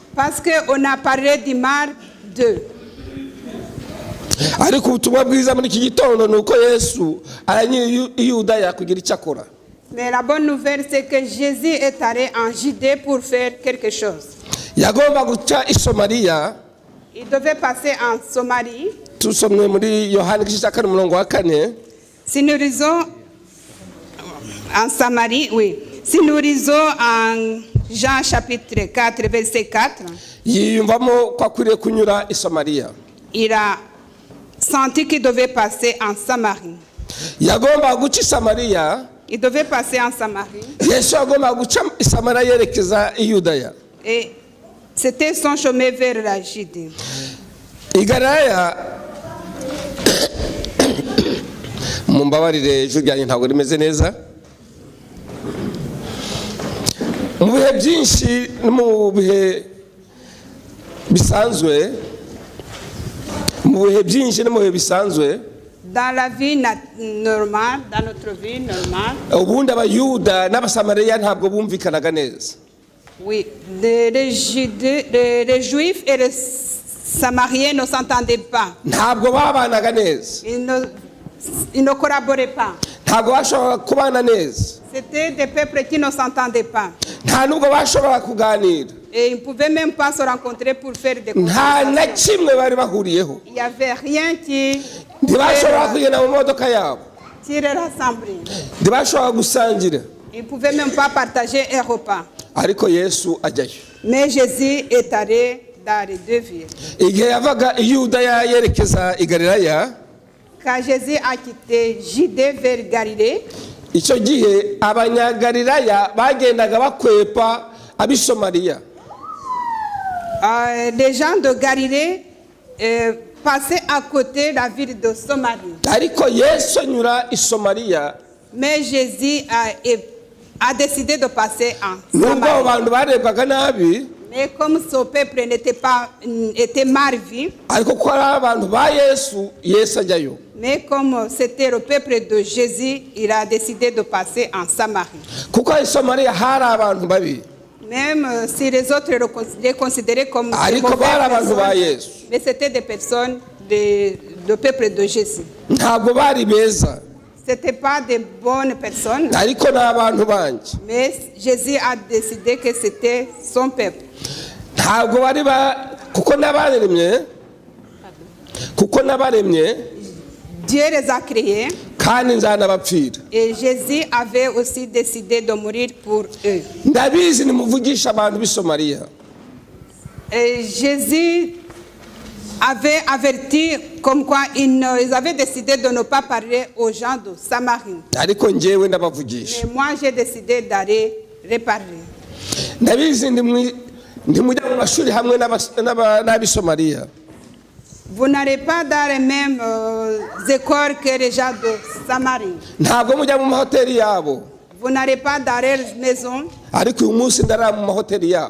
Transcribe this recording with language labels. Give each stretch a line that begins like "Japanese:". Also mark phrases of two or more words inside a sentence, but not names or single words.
French: Parce qu'on a parlé du mal d'eux.
Kinyarwanda: Ariko ubutumwa bwiza muri iki gitondo ni uko Yesu aranyiri i Yudaya kugira icyo akora.
French: Mais la bonne nouvelle, c'est que Jésus est allé en Judée pour faire quelque chose.
Kinyarwanda: Yagomba guca i Samariya.
French: Il devait passer en Somalie.
Kinyarwanda: Tusomye muri Yohana igice cya 4:4.
French: Si nous lisons en Samarie, oui. Si nous lisons en Jean chapitre 4, verset 4,
Kinyarwanda: Yiyumvamo ko akwiriye kunyura i Samariya.
French: il a senti qu'il devait passer en Samarie.
Kinyarwanda: Yagomba guca i Samariya.
French: Il devait passer en Samarie.
Kinyarwanda: Yesu yagomba guca i Samariya yerekeza i Yudaya.
French: Et c'était son chemin vers la Judée.
Kinyarwanda: I Galilaya, mumbabarire ijwi ryanjye ntabwo rimeze neza. Mu bihe byinshi no mu bihe bisanzwe,
French: Dans la vie normale, dans notre vie normale,
Kinyarwanda: ubundi abayuda n'abasamariya ntabwo bumvikanaga neza.
French: oui, les Juifs et les Samariens ne s'entendaient pas.
Kinyarwanda: Ntabwo babanaga neza.
French: Ils ne collaboraient pas.
Kinyarwanda: Ntabwo bashobora kubana neza.
French: C'était des peuples qui ne s'entendaient pas.
Kinyarwanda: Nta nubwo bashobora kuganira.
French: Et ils ne pouvaient même pas se rencontrer pour faire des
Kinyarwanda: Nta na
French: conversations.
Kinyarwanda: kimwe bari bahuriyeho.
French: Il n'y avait rien qui
Kinyarwanda: Ntibashobora kugenda mu modoka yabo.
French: les rassembler.
Kinyarwanda: Ntibashobora gusangira.
French: Ils ne pouvaient même pas partager un repas.
Kinyarwanda: Ariko Yesu ajyayo.
French: Mais Jésus est allé dans les deux villes.
Kinyarwanda: Igihe yavaga i Yudaya yerekeza i Galilaya,
French: Quand Jésus a quitté Judée vers Galilée,
Kinyarwanda: icyo gihe abanyagalilaya bagendaga bakwepa ab'i Samariya.
French: les gens de Galilée passaient à côté de la ville de Samarie.
Kinyarwanda: Ariko Yesu anyura i Samariya,
French: Mais Jésus a décidé de passer en
Kinyarwanda: nubwo abo
French: Samarie.
Kinyarwanda: bantu barebwaga nabi,
French: Mais comme ce peuple était mal vu,
Kinyarwanda: ariko ko ari abantu ba Yesu, Yesu ajyayo.
French: mais comme c'était le peuple de Jésus, il a décidé de passer en Samarie.
Kinyarwanda: Kuko i Samariya hari abantu babi,
French: Même si les autres les considéraient comme des
Kinyarwanda: ariko
French: mauvaises
Kinyarwanda: bari abantu ba
French: personnes,
Kinyarwanda: Yesu.
French: mais c'était des personnes de peuple de Jésus.
Kinyarwanda: Ntabwo bari beza,
French: Ce n'étaient pas des bonnes personnes,
Kinyarwanda: ariko ni abantu banjye.
French: mais Jésus a décidé que c'était son peuple.
Kinyarwanda: Ntabwo bari kuko n'abaremye
French: Dieu les a créés
Kinyarwanda: kandi nzanabapfira.
French: et Jésus avait aussi décidé de mourir pour eux.
Kinyarwanda: Ndabizi nimuvugisha abantu b'i Samariya.
French: Et Jésus avait averti comme quoi ils avaient décidé de ne pas parler aux gens de Samarie.
Kinyarwanda: Ariko njyewe ndabavugisha.
French: Mais moi, j'ai décidé d'aller reparler.
Kinyarwanda: Ndabizi ntimujya mu mashuri hamwe n'ab'i Samariya.
French: Vous n'allez pas dans les mêmes écoles que les gens de Samarie.
Kinyarwanda: Ntabwo mujya mu mahoteli yabo.
French: Vous n'allez pas dans leurs maisons.
Kinyarwanda: Ariko uyu munsi ndarara mu mahoteli yabo.